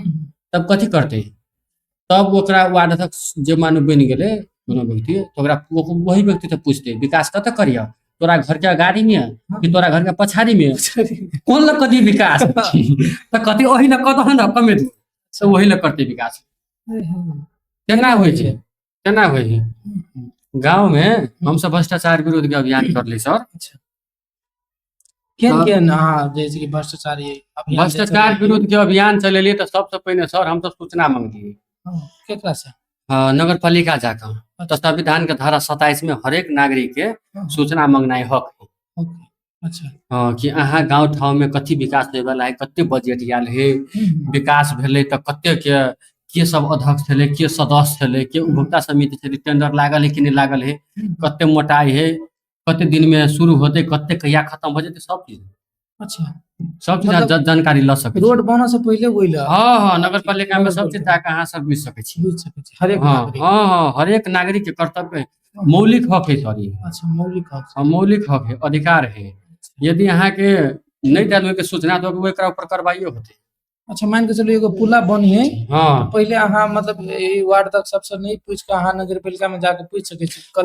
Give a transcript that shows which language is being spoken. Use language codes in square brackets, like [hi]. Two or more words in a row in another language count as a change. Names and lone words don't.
[mai] तब कथी करते, तब ओकरा वार्ड अध्यक्ष जे मानू बन गेले कोनो व्यक्ति तो ओकरा वही व्यक्ति से पूछते विकास कत करिया, तोरा घर के अगाड़ी में कि तोरा घर के पछाड़ी में, कौन ल कदी विकास तो कथी ओही न कत न कमे तो वही ल करते विकास। केना होइ छै, केना होइ है। हुँ, गाँव में हम सब भ्रष्टाचार विरोध के अभियान करली सर। अच्छा। केहन हाँ जैसे कि भ्रष्टाचार ये अभियान जे भ्रष्टाचार चलेलियै। विरोध के अभियान चलेलिए तो सबसे पहले सर हम तो सूचना मांगलिए हाँ, केकरा से? नगर पालिका जाकर। तो संविधान के धारा 27 में हरेक नागरिक के हाँ, सूचना मांगनाइ हक है। ओके, अच्छा। कि अहाँ गाँव ठाउँ में कथी विकास होय वाला है, कते बजट आयल है, हुँ, विकास भेलै तो कते के सब अध्यक्ष छलै, के सदस्य छलै, के उपभोक्ता समिति छलै, टेंडर लागल है कि नहीं लागल है, हुँ, कते मोटाई है, कते दिन में शुरू होते, कते कहिया खत्म हो जेतै, सब चीज। अच्छा। सब चीज मतलब जानकारी ल सकै छी। रोड बनऽ से पहिले ओइला हाँ नगर पालिका में सब चीज जाके अहाँ सब बुझ सकै छी। बुझ सकै छी हरेक हाँ नागरिक। हाँ हरेक नागरिक के कर्तव्य मौलिक हक है सर ये। अच्छा मौलिक हक हाँ, मौलिक हक है, अधिकार है। यदि अहाँ के नहीं देल के सूचना तो एकरा ऊपर कार्रवाई होते। अच्छा मान के चलिए एगो पुला बनी है हाँ तो पहले अहाँ मतलब ई वार्ड तक सबसे नहीं पूछ के अहाँ नगर पालिका में जाके पूछ सके छी कल